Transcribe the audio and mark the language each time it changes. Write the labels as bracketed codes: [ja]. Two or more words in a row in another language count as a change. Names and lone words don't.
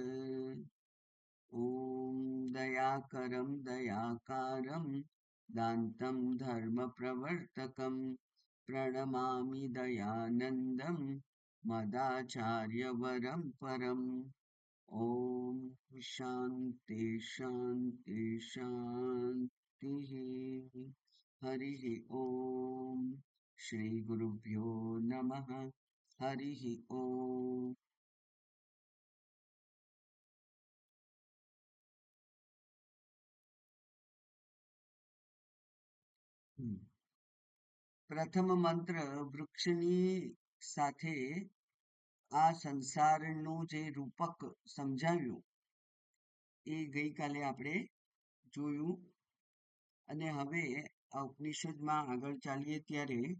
[sa] ॐ दयाकरं दयाकारं दान्तं धर्मप्रवर्तकं प्रणमामि दयानन्दं मदाचार्यवरं परम् ॐ शान्ति शान्ति शान्तिः हरिः ॐ श्रीगुरुभ्यो नमः हरिः ॐ [gu] પ્રથમ મંત્ર વૃક્ષની સાથે આ સંસારનું જે રૂપક સમજાવ્યું એ ગઈકાલે આપણે જોયું અને હવે આ ઉપનિષદમાં આગળ ચાલીએ ત્યારે